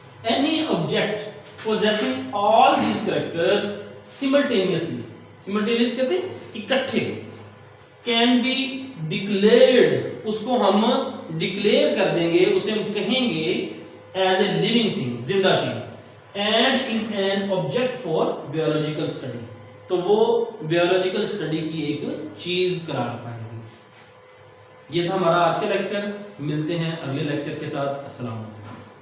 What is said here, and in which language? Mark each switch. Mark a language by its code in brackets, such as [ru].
[en] Any object possessing all these characters simultaneously, simultaneous [ur] کہتے ہیں اکٹھے, [en] can be declared, [ur] اس کو ہم ڈکلیئر کر دیں گے, اسے ہم کہیں گے [en] as a living thing, [ur] زندہ چیز. [en] and is an object for biological study. [ur] تو وہ biological study کی ایک چیز قرار پائے گی. یہ تھا ہمارا آج کا لیکچر. ملتے ہیں اگلے لیکچر کے ساتھ. السلام علیکم.